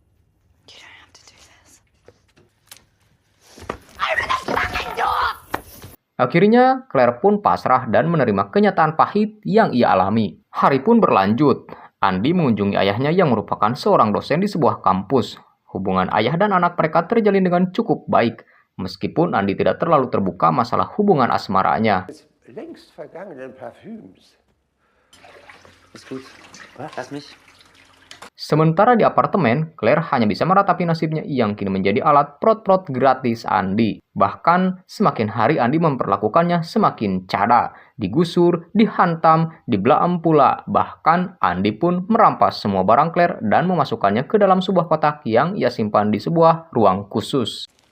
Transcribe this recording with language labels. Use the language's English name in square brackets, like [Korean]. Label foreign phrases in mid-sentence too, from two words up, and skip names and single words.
[Indonesian] Akhirnya, Claire pun pasrah dan menerima kenyataan pahit yang ia alami. Hari pun berlanjut. Andi mengunjungi ayahnya yang merupakan seorang dosen di sebuah kampus. Hubungan ayah dan anak mereka terjalin dengan cukup baik, meskipun Andi tidak terlalu terbuka masalah hubungan asmaranya. [German] Längst vergangenen Parfüms. Ist gut. Lass mich. [Indonesian] Sementara di apartemen, Claire hanya bisa meratapi nasibnya yang kini menjadi alat prot-prot gratis Andi. Bahkan, semakin hari Andi memperlakukannya semakin cada. Digusur, dihantam, dibelaem pula. Bahkan, Andi pun merampas semua barang Claire dan memasukkannya ke dalam sebuah kotak yang ia simpan di sebuah ruang khusus.